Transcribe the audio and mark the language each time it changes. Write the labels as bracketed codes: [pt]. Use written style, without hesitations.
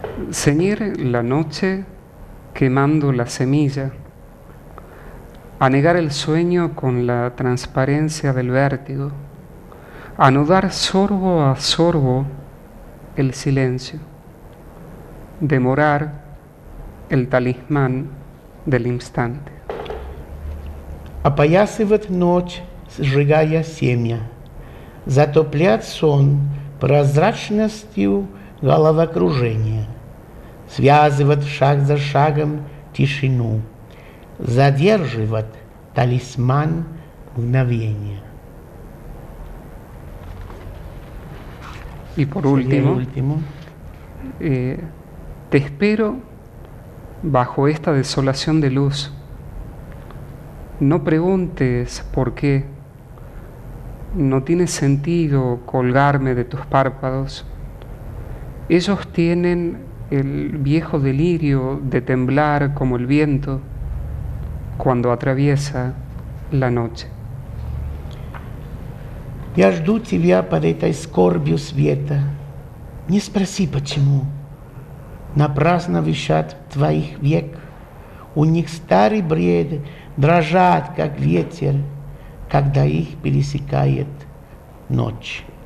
[es] Ceñir la noche quemando la semilla, anegar el sueño con la transparencia del vértigo, anudar sorbo a sorbo el silencio, demorar el talismán del instante. [ru] Опоясывает ночь, сжигая семя, затоплять сон прозрачностью головокружения. связывает шаг за шагом тишину, задерживает талисман мгновения. [es] Y por último, te espero bajo esta desolación de luz. No preguntes por qué. No tiene sentido colgarme de tus párpados. Ellos tienen el viejo delirio de temblar como el viento cuando atraviesa la noche. [ru] Я жду тебя под этой скорбью света. Не спроси, почему. Напрасно висят твоих век. У них старый бред, дрожат, как ветер, когда их пересекает ночь.